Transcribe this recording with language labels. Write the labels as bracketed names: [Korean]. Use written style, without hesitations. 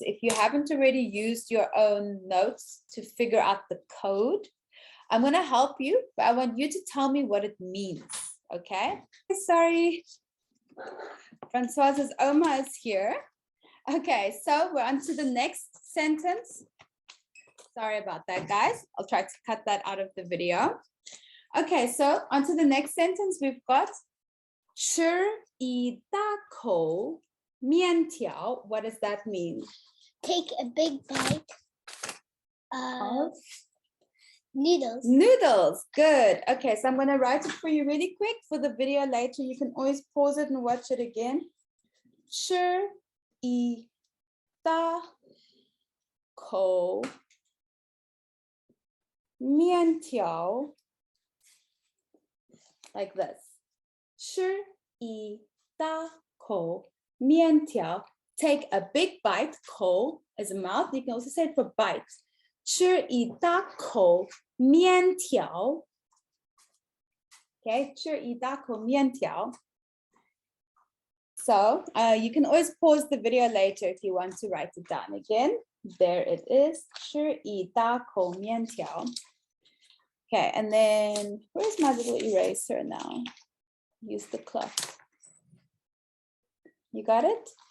[English] If you haven't already used your own notes to figure out the code, I'm going to help you, but I want you to tell me what it means. Okay? Sorry. Francoise's Oma is here. Okay, so we're on to the next sentence. Sorry about that, guys. I'll try to cut that out of the video. Okay, so on to the next sentence. We've got [Chinese] 吃一大口面条. [English] What does that mean? Take a big bite of noodles. Noodles. Good. Okay, so I'm going to write it for you really quick. For the video later, you can always pause it and watch it again. [Chinese] 吃一大口面条. [English] Like this. [Chinese] 吃一大口面条. [English] Take a big bite. 口 is a mouth. You can also say it for bite. [Chinese] 吃一大口面条. Okay, 吃一大口面条. [English] So you can always pause the video later if you want to write it down again. There it is. [Chinese] 吃一大口面条. [English] Okay, and then where's my little eraser now? Use the cloth. You got it?